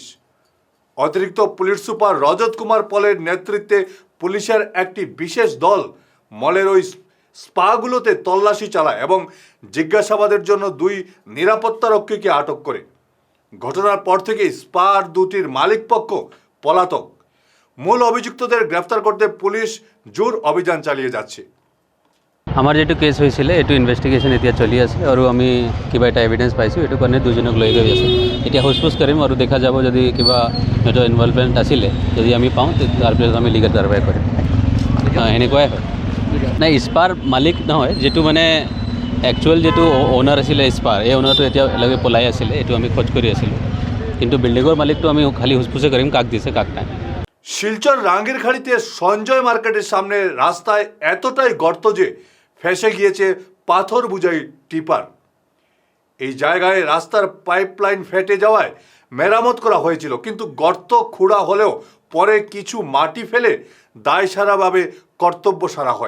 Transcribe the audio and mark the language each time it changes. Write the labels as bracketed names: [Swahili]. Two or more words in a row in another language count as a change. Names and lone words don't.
[Bangla] অতিরিক্ত পুলিশ সুপার রজত কুমার পলের নেতৃত্বে পুলিশের একটি বিশেষ দল মলের ওই স্পাগুলোতে তল্লাশি চালায় এবং জিজ্ঞাসাবাদের জন্য 2 নিরাপত্তারক্ষীকে আটক করে। ঘটনার পর থেকেই স্পার দুটির মালিকপক্ষ পলাতক। মূল অভিযুক্তদের গ্রেফতার করতে পুলিশ জোর অভিযান চালিয়ে যাচ্ছে। [Assamese] আমার যেটু কেস হয়েছিল এইটো ইনভেষ্টিগেশ্যন এতিয়া চলি আছে আৰু আমি কিবা এটা এভিডেন্স পাইছোঁ, এইটো কাৰণে দুজনক লৈ গৈ আছোঁ। এতিয়া সোধপোছ কৰিম আৰু দেখা যাব যদি কিবা সিহঁতৰ ইনভলভমেণ্ট আছিলে, যদি আমি পাওঁ তাৰপিছত আমি লিগেল কাৰ্যবাহী কৰিম। সেনেকুৱাই হয়। নাই, স্পাৰ মালিক নহয়, যিটো মানে একচুৱেল যিটো অ'নাৰ আছিলে স্পাৰ, এই অ'নাৰটো এতিয়ালৈকে পলাই আছিলে, এইটো আমি খোঁজ কৰি আছিলোঁ। কিন্তু বিল্ডিঙৰ মালিকটো আমি খালি সোধপোছে কৰিম কাক দিছে কাক নাই। [Bangla] শিলচর রাঙ্গের খাড়িতে সঞ্জয় মার্কেটের সামনে রাস্তায় এতটাই গর্ত যে ফেসে গিয়েছে পাথর বুঝাই টিপার। এই জায়গায় রাস্তার পাইপলাইন ফেটে যাওয়ায় মেরামত করা হয়েছিল, কিন্তু গর্ত খোঁড়া হলেও পরে কিছু মাটি ফেলে দায়সারাভাবে কর্তব্য সারা হয়।